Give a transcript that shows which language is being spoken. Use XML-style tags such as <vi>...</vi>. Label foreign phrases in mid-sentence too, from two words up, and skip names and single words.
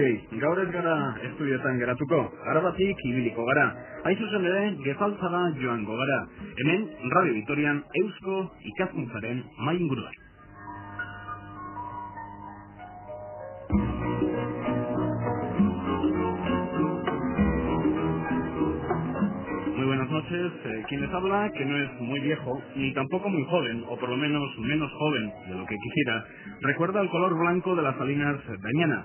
<eu>Gaur ez gara estudioetan geratuko, arabatik ibiliko gara. Hain zuzen ere, Gefaltzara joango gara. Hemen, Radio Vitorian, Eusko ikaskuntzaren mahai inguruan.</eu> <es>Muy buenas noches. Quien les habla, que no es muy viejo, ni tampoco muy joven, o por lo menos menos joven de lo que quisiera, recuerda el color blanco de las salinas de Añana.</es>